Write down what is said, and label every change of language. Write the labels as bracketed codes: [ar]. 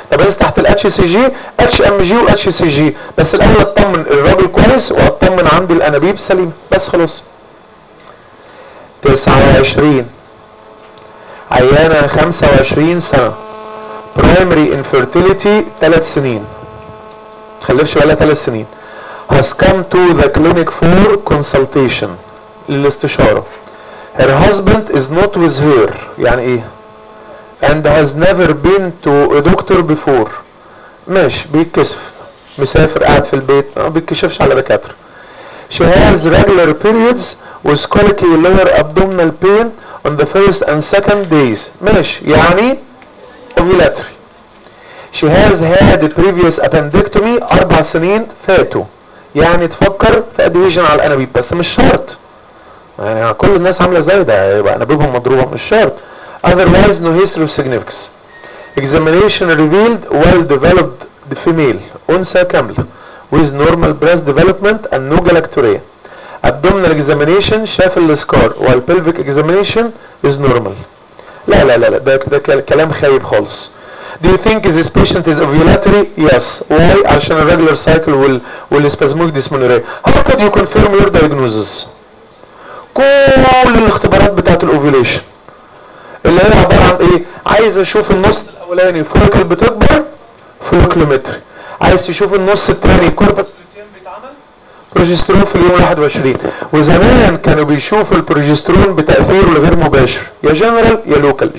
[ar] طب عايز تحت الاتش سي جي اتش ام جي واتش سي جي، بس الاول اطمن الراجل كويس واطمن عندي الانابيب سليم بس خلاص. 29 عيانه 25 سنه برايمري انفيرتيليتي 3 سنين تخلفش ولا 3 سنين. [en] Has come to the clinic for consultation [ar] للاستشاره. [en] Her husband is not with her. [ar] يعني ايه؟ [en] And has never been to a doctor before. [ar] ماشي بيتكسف مسافر قاعد في البيت ما بيتكشفش على دكاتره. [en] She has regular periods with colicky lower abdominal pain on the first and second days. [ar] ماشي يعني ovulatory. [en] She has had a previous appendectomy [ar] 4 سنين فاتوا. يعني تفكر في ادويجن على الانابيب بس مش شرط. يعني كل الناس عامله زي ده يبقى انابيبهم مضروبه مش شرط. [en] Otherwise no history of significance. Examination revealed well developed the female [ar] انثى كامله [en] with normal breast development and no galactorrhea. Abdominal examination [ar] شاف السكار [en] while pelvic examination is normal. [ar] لا لا لا لا ده كلام خايب خالص. [en] Do you think this patient is ovulatory? Yes. Why? عشان regular cycle will spasmodic dysmenorrhea. How could you confirm your diagnosis? [ar] كل الاختبارات بتاعت الاوفيليشن اللي هي عبارة عن ايه؟ عايز اشوف النص الاولاني فوليكل بتكبر فوليكلومتري، عايز تشوف النص التاني كوربس بيتعمل بروجسترون في اليوم 21. وزمان كانوا بيشوفوا البروجسترون بتأثيره الغير مباشر يا جنرال يا لوكال.